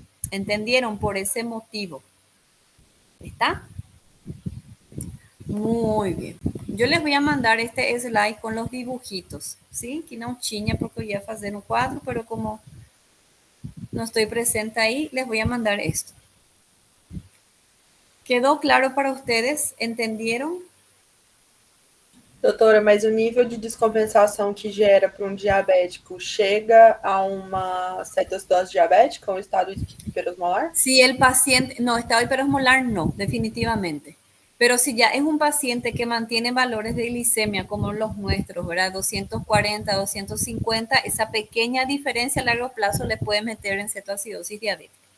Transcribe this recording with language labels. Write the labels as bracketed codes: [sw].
[es] ¿Entendieron? Por ese motivo. ¿Está? Muy bien. Yo les voy a mandar este slide con los dibujitos, ¿sí? [pt] Que no tinha porque eu ia fazer no quadro, [es] pero como no estoy presente ahí, les voy a mandar esto. ¿Quedó claro para ustedes? ¿Entendieron? [pt] Doutora, mas o nível de descompensação que gera para um diabético chega a uma cetose diabética, um estado hiperosmolar? [es] Si el paciente, no, estado hiperosmolar no, definitivamente. Pero si ya es un paciente que mantiene valores de glicemia como los nuestros, ¿verdad? 240, 250, esa pequeña diferencia a largo plazo le puede meter en cetoacidosis diabética.